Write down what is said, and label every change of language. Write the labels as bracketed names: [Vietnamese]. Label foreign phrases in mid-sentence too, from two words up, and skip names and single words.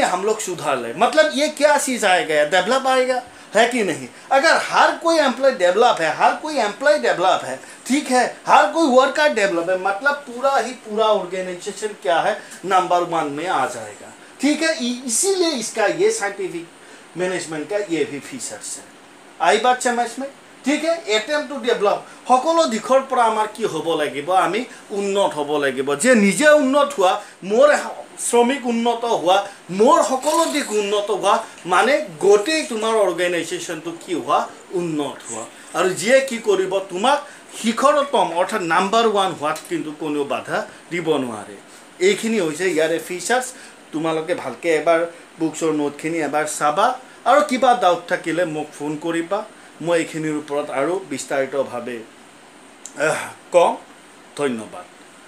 [Hindi] हम लोग सुधार ले मतलब ये क्या चीज़ आएगा डेवलप आएगा है कि नहीं अगर हर कोई [English] employee develop [Hindi] है हर कोई [English] employee develop [Hindi] है ठीक है हर कोई [English] worker develop [Hindi] है मतलब पूरा ऑर्गेनाइजेशन क्या है नंबर 1 में आ जाएगा ठीक है इसीलिए इसका ये [English] scientific management [Hindi] का ये भी फीचर्स है आई बात समझ में ठीक है [English] attempt to develop [Assamese] সকলো দিশৰ পৰা আমাৰ কি হ'ব লাগিব আমি উন্নত হ'ব লাগিব যে নিজে উন্নত হোৱা মোৰ শ্ৰমিক উন্নত হোৱা মোৰ সকলো দিশ উন্নত হোৱা মানে গোটেই তোমাৰ অৰ্গেনাইজেশ্যনটো কি হোৱা উন্নত হোৱা আৰু যিয়ে কি কৰিব তোমাক শিখৰতম অৰ্থাৎ নাম্বাৰ 1 হোৱাত কিন্তু কোনো বাধা দিব নোৱাৰে এইখিনি হৈছে ইয়াৰে ফিচাৰ্স তোমালোকে ভালকে এবাৰ বুকছৰ নোটখিনি এবাৰ চাবা আৰু কিবা ডাউট থাকিলে মোক ফোন কৰিবা মই এইখিনিৰ ওপৰত আৰু বিস্তাৰিতভাৱে কম ধন্যবাদ।